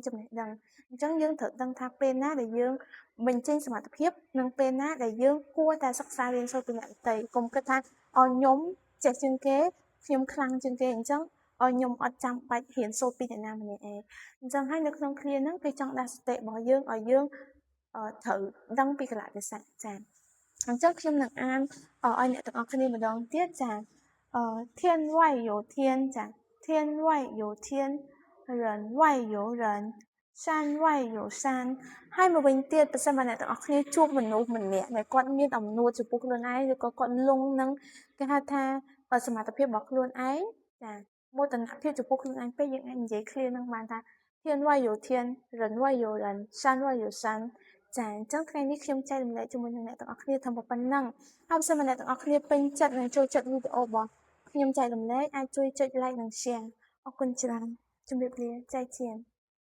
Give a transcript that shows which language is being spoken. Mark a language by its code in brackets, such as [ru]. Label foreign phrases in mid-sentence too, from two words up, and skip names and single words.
[km] ចំណេះដឹងអញ្ចឹងយើងត្រូវដឹងថាពេលណាដែលយើងបញ្ចេញសមត្ថភាពនិងពេលណាដែលយើងគួរតែសិក្សារៀនសូត្រពីអ្នកដទៃកុំគិតថាខ្ញុំចេះជាងគេខ្ញុំខ្លាំងជាងគេអញ្ចឹងខ្ញុំអត់ចាំបាច់រៀនសូ ត្រពីអ្នកណាម្នាក់ឯងអញ្ចឹងហើយនៅក្នុងឃ្លាហ្នឹងគេចង់ដាស់សតិរបស់យើងឲ្យយើងត្រូវដឹងពីកលៈទេសៈចា៎អញ្ចឹងខ្ញុំនឹងអានឲ្យអ្នកទាំងអស់គ្នាម្ដងទៀត ចា [zh] 天外有天 [km] ចា [zh] 天外有天人外有人山外有山 [km] ហើយមកវិញទៀតបើសិនមកអ្នកទាំងអស់គ្នាជួប មនុស្សម្នាក់ដែលគាត់មានអំណួតចំពោះខ្លួនឯងឬក៏គាត់លងនឹងគេហៅថាសមត្ថភាពរបស់ខ្លួនឯងចាមោទនភាពចំពោះខ្លួនឯងពេកយើងអាចនិយាយឃ្លានឹងបានថា [zh] 天外有天人外有人山外有山 [km] ចាអញ្ចឹងថ្ងៃនេះខ្ញុំចែករំលែកជាមួយនឹងអ្នកទាំងអស់គ្នាថាប៉ុណ្ណឹងហើយបើសិនមកអ្នកទាំងអស់គ្នាពេញចិត្តនិងចូលចិត្តវីដេអូរបស់ខ្ញុំចែករំលែកអាចជួយចុច like និង share អរគុណច្រើនជម្រាបលា再见